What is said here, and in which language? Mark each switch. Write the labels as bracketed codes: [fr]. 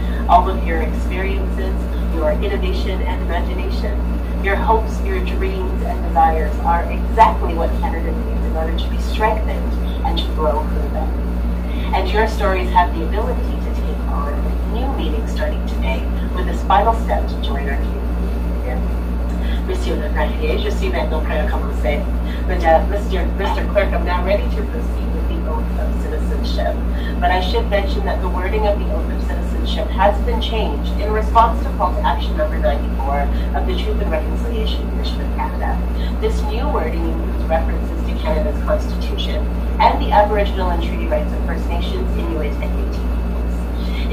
[en] All of your experiences, your innovation and imagination, your hopes, your dreams and desires are exactly what Canada needs in order to be strengthened and to grow further. And your stories have the ability to take on new meaning starting today with this final step to join our community. [fr] Monsieur le Président, je suis maintenant prêt à commencer. [en] Mr. Clerk, I'm now ready to proceed with the Oath of Citizenship. But I should mention that the wording of the Oath of Citizenship has been changed in response to Call to Action number 94 of the Truth and Reconciliation Commission of Canada. This new wording includes references to Canada's Constitution and the Aboriginal and Treaty Rights of First Nations, Inuit, and Métis peoples.